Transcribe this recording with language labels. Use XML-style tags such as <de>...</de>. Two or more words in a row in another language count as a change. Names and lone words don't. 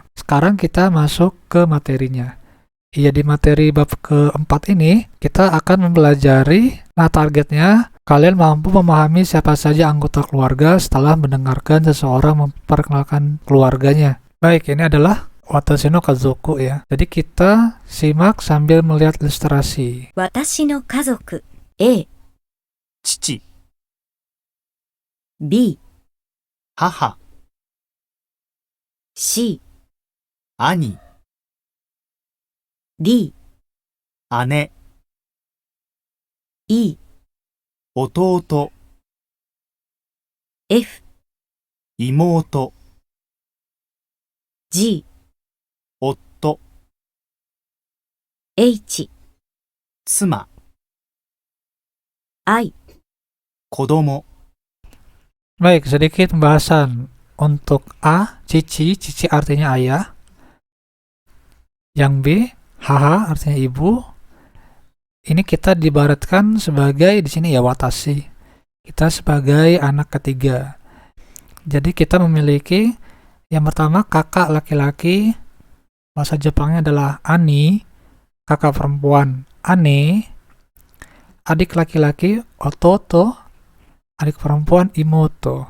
<id>Sekarang kita masuk ke materinya. Iya, di materi bab keempat ini kita akan mempelajari, nah targetnya kalian mampu memahami siapa saja anggota keluarga setelah mendengarkan seseorang memperkenalkan keluarganya. Baik, ini adalah</id> <ja>私の家族</ja> <id>ya. Jadi kita simak sambil melihat ilustrasi.</id> <ja>私の家族 A, 父、 B, 母、 C, 兄、 D, 姉、 E, 弟、 F, 妹、 G, 夫、 H, 妻、 I, 子供、</ja> <id>Baik, sedikit pembahasan. Untuk A, cici, cici artinya ayah. Yang B, haha artinya ibu. Ini kita diibaratkan sebagai di sini ya watashi. Kita sebagai anak ketiga. Jadi kita memiliki yang pertama kakak laki-laki, bahasa Jepangnya adalah ani, kakak perempuan ane, adik laki-laki ototo, adik perempuan imoto.</id>